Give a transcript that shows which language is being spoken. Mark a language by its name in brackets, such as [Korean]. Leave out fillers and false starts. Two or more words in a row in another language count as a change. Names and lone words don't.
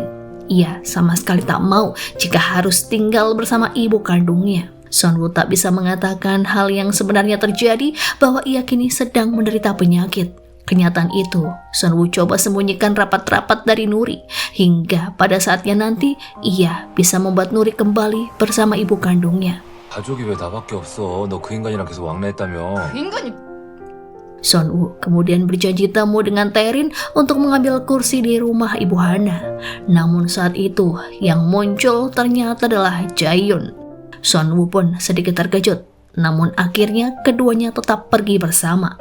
[Indonesian] Ia sama sekali tak mau jika harus tinggal bersama ibu kandungnya. Son-woo tak bisa mengatakan hal yang sebenarnya terjadi bahwa ia kini sedang menderita penyakit. Kenyataan itu, Son-woo coba sembunyikan rapat-rapat dari Nuri, hingga pada saatnya nanti, ia bisa membuat Nuri kembali bersama ibu kandungnya. [Korean] 가족이 왜 나밖에 없어? 너 그 인간이랑 계속 왕래했다며. 인간이 [Indonesian] Son-woo kemudian berjanji temu dengan Taerin untuk mengambil kursi di rumah ibu Hana. Namun saat itu, yang muncul ternyata adalah Jae-yoon. Son-woo pun sedikit terkejut, namun akhirnya keduanya tetap pergi bersama.